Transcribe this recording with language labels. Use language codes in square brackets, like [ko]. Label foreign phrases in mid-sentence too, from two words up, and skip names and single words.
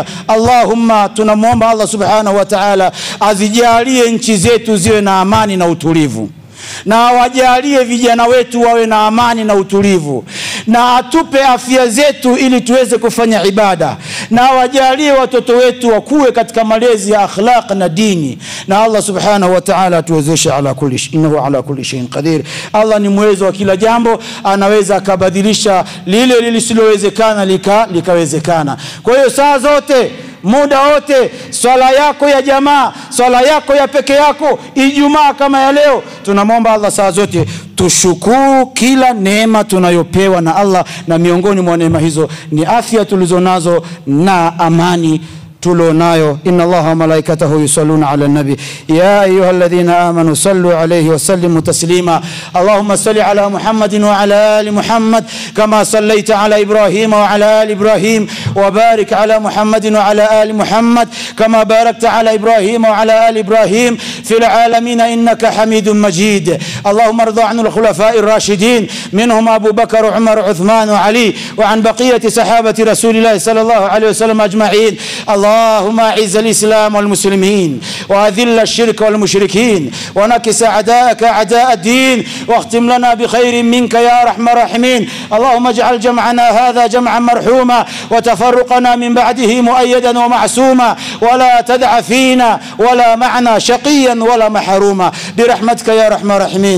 [sw] Allahumma, tunamuomba Allah [ar] سبحانه وتعالى [sw] azijalie nchi zetu ziwe na amani na utulivu, na wajalie vijana wetu wawe na amani na utulivu, na atupe afya zetu ili tuweze kufanya ibada, na wajalie watoto wetu wakue katika malezi ya akhlaq na dini. [ar] Na Allah سبحانه وتعالى tuwezeshe على كل شيء، إنه على كل شيء قدير. [sw] Allah ni muwezo wa kila jambo, anaweza akabadilisha lile lisilowezekana likawezekana. Kwa hiyo saa zote, muda wote, swala yako ya jamaa, swala yako ya peke yako, Ijumaa kama ya leo, tunamwomba Allah saa zote tushukuru kila neema tunayopewa na Allah, na miongoni mwa neema hizo ni afya tulizonazo na amani tulonayo. [ar] إن الله وملائكته يصلون على النبي يا أيها الذين آمنوا صلوا عليه وسلموا تسليما. اللهم صل على محمد وعلى آل محمد كما صليت على إبراهيم وعلى آل إبراهيم، وبارك على محمد وعلى آل محمد كما باركت على إبراهيم وعلى آل إبراهيم في العالمين إنك حميد مجيد. اللهم ارض عن الخلفاء الراشدين منهم أبو بكر وعمر وعثمان وعلي، وعن بقية صحابة رسول الله صلى الله عليه وسلم أجمعين. اللهم اعز الإسلام والمسلمين وأذل الشرك والمشركين ونكس أعداءك أعداء الدين، واختم لنا بخير منك يا أرحم الراحمين. اللهم اجعل جمعنا هذا جمعا مرحوما، وتفرقنا من بعده مؤيدا ومعصوما، ولا تدع فينا ولا معنا شقيا ولا محروما برحمتك يا أرحم الراحمين.